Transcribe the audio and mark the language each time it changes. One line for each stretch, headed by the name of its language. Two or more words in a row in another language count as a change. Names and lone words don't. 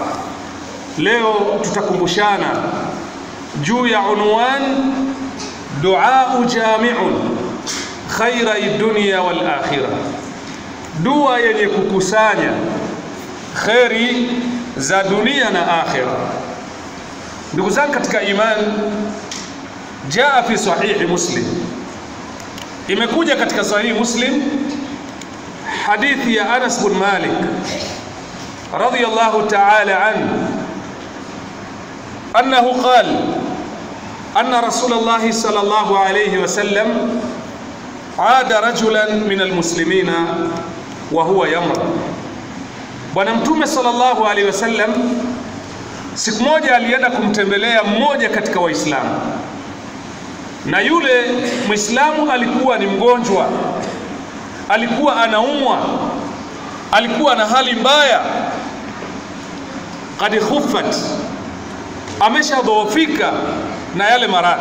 Swahili: Leo tutakumbushana juu ya
Arabic: عنوان دعاء جامع خير الدنيا والآخرة,
Swahili: dua yenye kukusanya khairi za dunia na akhira. Ndugu zangu katika imani,
Arabic: جاء في صحيح مسلم,
Swahili: imekuja katika sahihi Muslim hadithi ya Anas bin Malik
Arabic: رضي الله تعالى عنه أنه قال أن رسول الله صلى الله عليه وسلم عاد رجلا من المسلمين وهو يمرض.
Swahili: Bwana mtume
Arabic: صلى الله عليه وسلم
Swahili: siku moja alienda kumtembelea mmoja katika Waislamu, na yule Muislamu alikuwa ni mgonjwa, alikuwa anaumwa, alikuwa na hali mbaya,
Arabic: قد خفت,
Swahili: ameshadhoofika na yale maradhi.